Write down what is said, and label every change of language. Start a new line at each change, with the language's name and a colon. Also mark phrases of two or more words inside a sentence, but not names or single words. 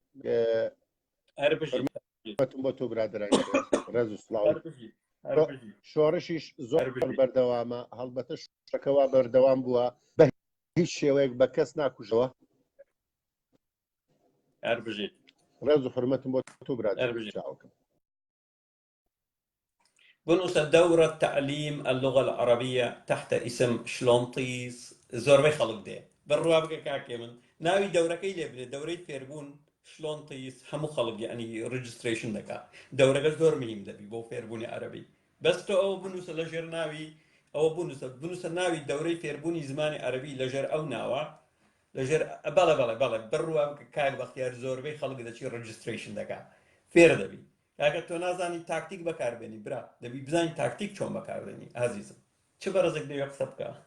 Central Kurdish: بۆ تۆ برادرانی ڕێز و سڵاو شۆڕشیش زۆر بەردەوامە هەڵبەتە شەکەوا بەردەوام بووە بە هیچ شێوەیەک بە کەس ناکوژەوە ڕێز و حرمەتم بۆ تۆ برادرکەم بنووسە
Arabic: دورة تعليم اللغة العربية تحت اسم
Central Kurdish: شلونطيز زۆربەی خەڵک دێ بڕوا بکە کاکێ من ناوی دەورەکەی لێ بێت دەورەی فێربوون شلونطيز هەموو خەڵک ینی ڕیجستریشن دەکات دەورەکە زۆر مهم دەبی بۆ فێربوونی عەرەبی بەس تۆ ئەوە بنووسە لەژێر ناوی ئەوە بنووسە ناوی دەورەی فێربوونی زمانی عەرەبی لەژێر ئەو ناوە لەژێر بەڵێ بڕوا بکە کاک بەختیار زۆربەی خەڵک دەچی ڕیجستریشن دەکات فێر دەبی کاکە تۆ نازانی تاکتیک بەکاربێنی برا دەبی بزانی تاکتیک چۆن بەکاربێنی ئازیزم چ بەڕێزێک دەوێت قسە بکە